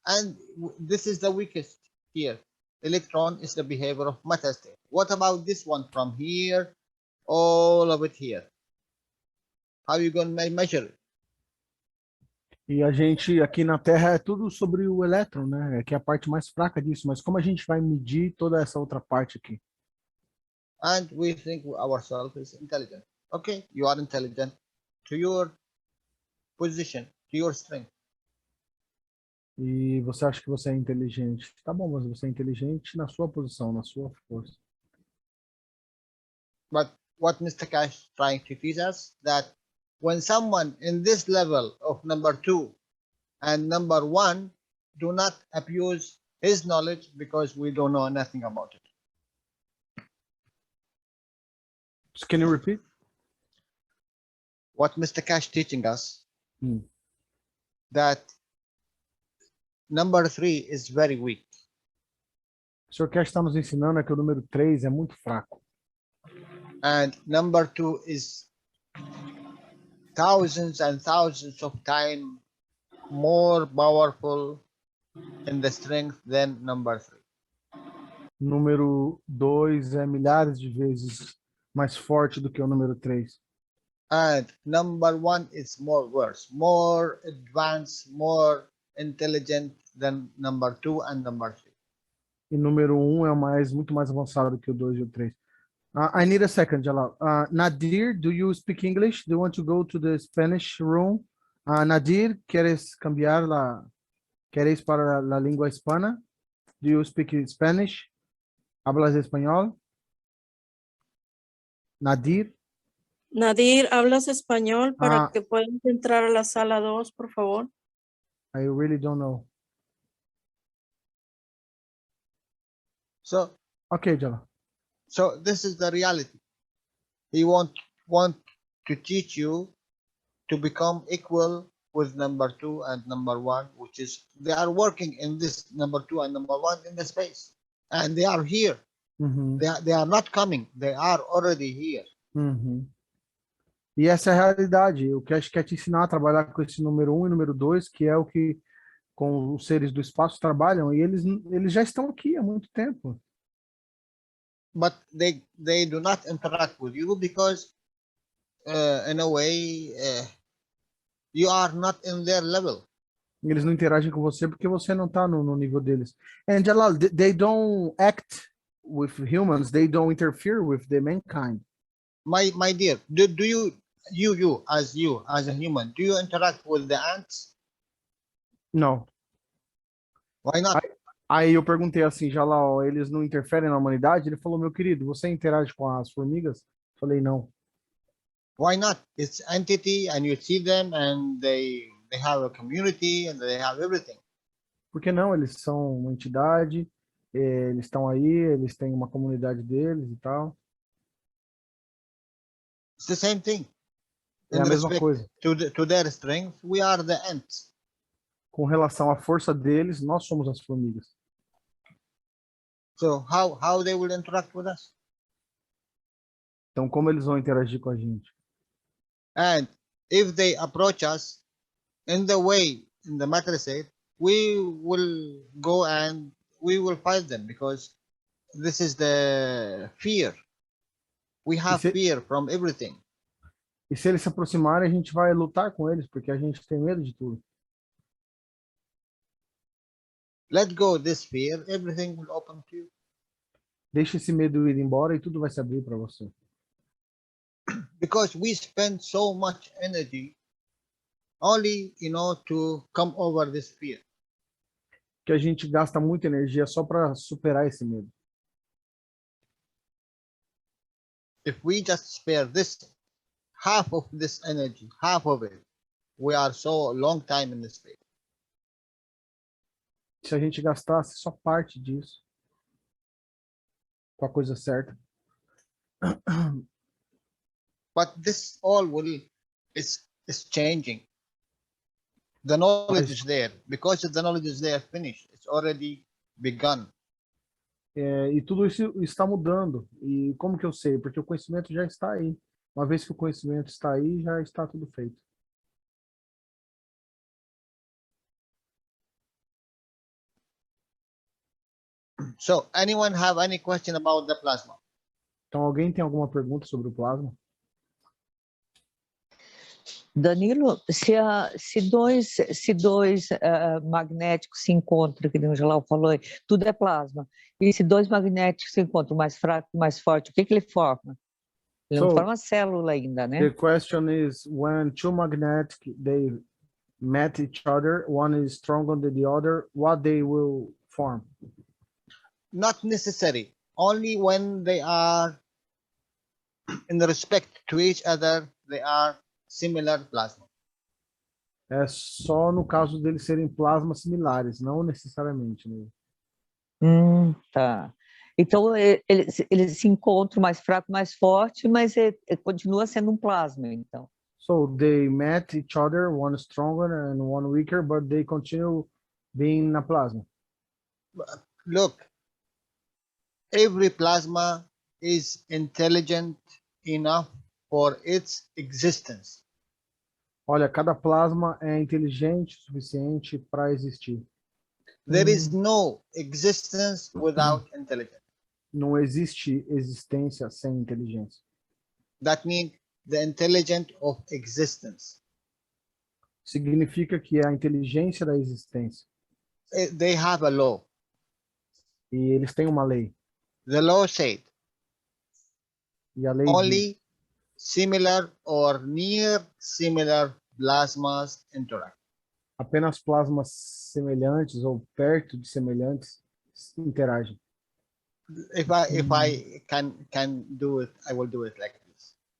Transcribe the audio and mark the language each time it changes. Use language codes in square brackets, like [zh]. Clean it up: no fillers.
[en] And this is the weakest here. Electron is the behavior of matter state. What about this one from here, all of it here? How are you going to measure it? [pt] E a gente, aqui na Terra, é tudo sobre o elétron, né? Que é a parte mais fraca disso. Mas como a gente vai medir toda essa outra parte aqui? [en] And we think ourselves is intelligent. Okay, you are intelligent to your position, to your strength. [pt] E você acha que você é inteligente. Tá bom, mas você é inteligente na sua posição, na sua força. [en] But what Mr. Cash trying to teach us that when someone in this level of number 2 and number 1 do not abuse his knowledge because we don't know nothing about it. Can you repeat? What Mr. Cash teaching us that number 3 is very weak. [pt] O Sr. Cash está nos ensinando é que o número 3 é muito fraco. [en] And number 2 is thousands and thousands of times more powerful in the strength than number 3. [pt] Número 2 é milhares de vezes mais forte do que o número 3. [en] And number 1 is more worse, more advanced, more intelligent than number 2 and number 3. [pt] E número 1 é muito mais avançado do que o 2 e o 3. [en] I need a second, Jalal. Nadir, do you speak English? Do you want to go to the Spanish room? [es] Nadir, ¿quieres cambiar queréis para la lengua hispana? [en] Do you speak Spanish? [es] ¿Hablas español? Nadir? Nadir, ¿hablas español para que puedas entrar a la sala 2, por favor? [en] I really don't know. So, okay, Jalal. So this is the reality. He want to teach you to become equal with number 2 and number 1, which is they are working in this number 2 and number 1 in the space, and they are here. They are not coming. They are already here. [pt] E essa é a realidade. O Cash quer te ensinar a trabalhar com esse número 1 e número 2, que é o que com os seres do espaço trabalham, e eles já estão aqui há muito tempo. [en] But they do not interact with you because in a way you are not in their level. [pt] Eles não interagem com você porque você não está no nível deles. [en] And Jalal, they don't act with humans. They don't interfere with the mankind. My dear, do you as a human, do you interact with the ants? No. Why not? [pt] Aí eu perguntei assim, Jalal, eles não interferem na humanidade? Ele falou, meu querido, você interage com as formigas? Falei, não. [en] Why not? It's entity and you see them and they have a community and they have everything. [pt] Por que não? Eles são uma entidade, eles estão aí, eles têm uma comunidade deles e tal. [en] It's the same thing. [pt] É a mesma coisa. [en] To their strength, we are the ants. [pt] Com relação à força deles, nós somos as formigas. [en] So how they will interact with us? [pt] Então, como eles vão interagir com a gente? [en] And if they approach us in the way, in the matter state, we will go and we will fight them because this is the fear. We have fear from everything. [pt] E se eles se aproximarem, a gente vai lutar com eles, porque a gente tem medo de tudo. [en] Let go this fear, everything will open to you. [pt] Deixa esse medo ir embora e tudo vai se abrir para você. [en] Because we spend so much energy only, to come over this fear. [pt] Que a gente gasta muita energia só para superar esse medo. [en] If we just spare this, half of this energy, half of it, we are so long time in this space. [pt] Se a gente gastasse só parte disso, com a coisa certa. [en] But this all is changing. The knowledge is there. Because the knowledge is there, finished. It's already begun. [pt] E tudo isso está mudando. E como que eu sei? Porque o conhecimento já está aí. Uma vez que o conhecimento está aí, já está tudo feito. [en] So anyone have any question about the plasma? [pt] Então, alguém tem alguma pergunta sobre o plasma? Danilo, se dois magnéticos se encontram, que nem o Jalal falou, tudo é plasma. E se dois magnéticos se encontram, mais fraco e mais forte, o que ele forma? Ele não [en] So, [pt] forma célula ainda, né? [en] The question is, when two magnetic, they met each other, one is stronger than the other, what they will form? Not necessary. Only when they are in respect to each other, they are similar plasma. [pt] É só no caso deles serem plasmas similares, não necessariamente, né? Tá. Então, eles se encontram mais fraco, mais forte, mas continua sendo um plasma, então. [en] So they met each other, one stronger and one weaker, but they continue being a plasma. Look, every plasma is intelligent enough for its existence. [pt] Olha, cada plasma é inteligente o suficiente para existir. [en] There is no existence without intelligence. [pt] Não existe existência sem inteligência. [en] That means the intelligence of existence. [pt] Significa que é a inteligência da existência. [en] They have a law. [pt] E eles têm uma lei. [en] The law said [pt] E a lei diz, [en] only similar or near similar plasmas interact. [pt] apenas plasmas semelhantes ou perto de semelhantes interagem. [en] If I can do it, I will do it like this.